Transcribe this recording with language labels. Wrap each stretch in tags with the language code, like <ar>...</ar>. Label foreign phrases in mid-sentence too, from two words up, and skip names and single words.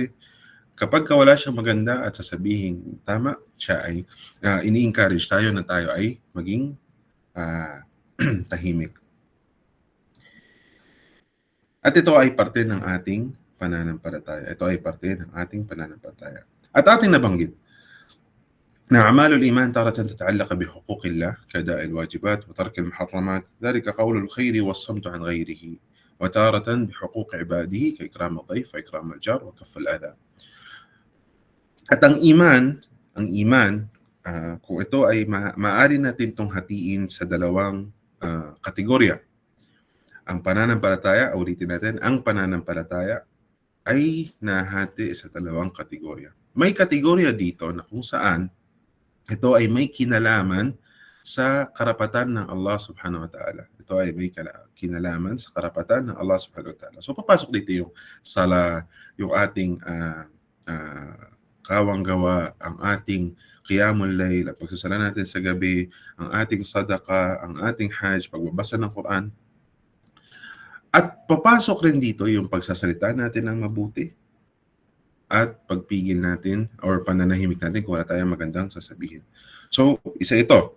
<tl>Kapag wala siyang maganda at sasabihin tama, siya ay ini-encourage tayo na tayo ay maging tahimik. At ito ay parte ng ating pananampalataya. Ito ay parte ng ating pananampalataya. At ating nabanggit na</tl> <ar>أعمال الإيمان تارة تتعلق بحقوق الله كأداء الواجبات وترك المحرمات، ذلك قول الخير والصمت عن غيره، وتارة بحقوق عباده كإكرام الضيف وإكرام الجار وكف الأذى.</ar> <tl>At ang iman, kung ito ay maaari natin itong hatiin sa dalawang kategorya. Ang pananampalataya, ulitin natin, ang pananampalataya ay nahati sa dalawang kategorya. May kategorya dito na kung saan ito ay may kinalaman sa karapatan ng Allah</tl> <ar>سبحانه وتعالى.</ar> <tl>Ito ay may kinalaman sa karapatan ng Allah</tl> <ar>سبحانه وتعالى.</ar> <tl>So papasok dito yung sala, yung ating kawang-gawa, ang ating</tl> <ar>قيام الليل,</ar> <tl>pagsasala natin sa gabi, ang ating sadaka, ang ating hajj, pagbabasa ng Quran. At papasok rin dito yung pagsasalita natin ng mabuti at pagpigil natin or pananahimik natin kung wala tayong magandang sasabihin. So, isa ito.</tl>